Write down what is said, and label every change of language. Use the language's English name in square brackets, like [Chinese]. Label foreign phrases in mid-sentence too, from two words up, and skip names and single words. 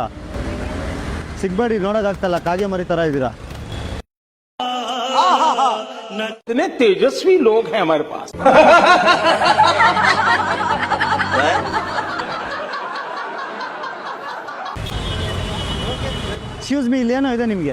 [Kannada] ಸಿಗ್ಬೇಡಿ, ನೋಡೋಕ್ಕಾಗ್ತಲ್ಲ, ಕಾಗೆ ಮರಿ ಥರ ಇದ್ದೀರಾ. [Hindi] इतने तेजस्वी लोग हैं हमारे पास. [English] excuse me, [Kannada] ಇಲ್ಲೇನೋ ಇದೆ ನಿಮಗೆ.